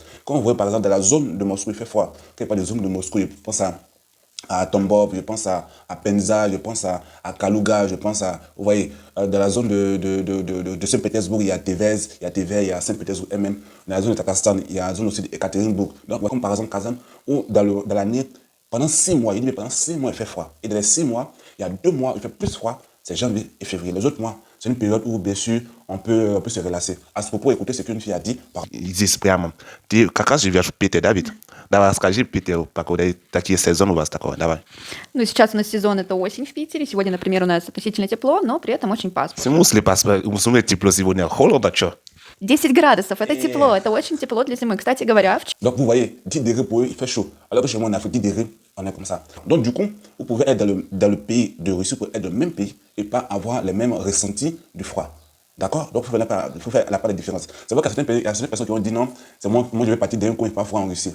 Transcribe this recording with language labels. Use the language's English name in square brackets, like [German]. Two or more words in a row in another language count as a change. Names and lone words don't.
[French] Quand vous voyez par exemple dans la zone de Moscou, il fait froid. Quand il parle de zone de Moscou, je pense à Tambov, je pense à Penza, je pense à Kaluga, je pense à, vous voyez, dans la zone de Saint-Pétersbourg, il y a Tevez, il y a Saint-Pétersbourg elle-même. Dans la zone de Tatarstan, il y a la zone aussi d'Ekaterinbourg. Donc, comme par exemple Kazan, où dans l'année, pendant 6 mois, il dit, mais pendant 6 mois, il fait froid. Et dans les 6 mois, il y a 2 mois, il fait plus froid, c'est janvier et février. Les autres mois, c'est une période où, bien sûr, on peut se relaxer. À ce propos, écoutez ce qu'une fille a dit. [Russian] Здесь прямо. Ты как раз живешь в Питере, да, ведь? Давай расскажи Питеру, какой такие сезоны у вас такое, давай. Ну, сейчас у нас сезон — это осень в Питере. Сегодня, например, у нас относительно тепло, но при этом очень В пасмурно. смысле, тепло сегодня? Холодно, что? 10 градусов — это тепло, это очень тепло для зимы. Кстати говоря, [French] Donc vous voyez, 10 degrés pour eux, il fait chaud. Alors que chez moi en Afrique, 10 degrés, on est comme ça. Donc du coup, vous pouvez être dans le pays de Russie, vous pouvez être dans le même pays et pas avoir les mêmes ressentis du froid. D'accord? Donc il faut faire la part de différence. C'est vrai qu'il y a certaines personnes qui ont dit non, c'est moi je vais partir d'un coin, il ne fait pas froid en Russie.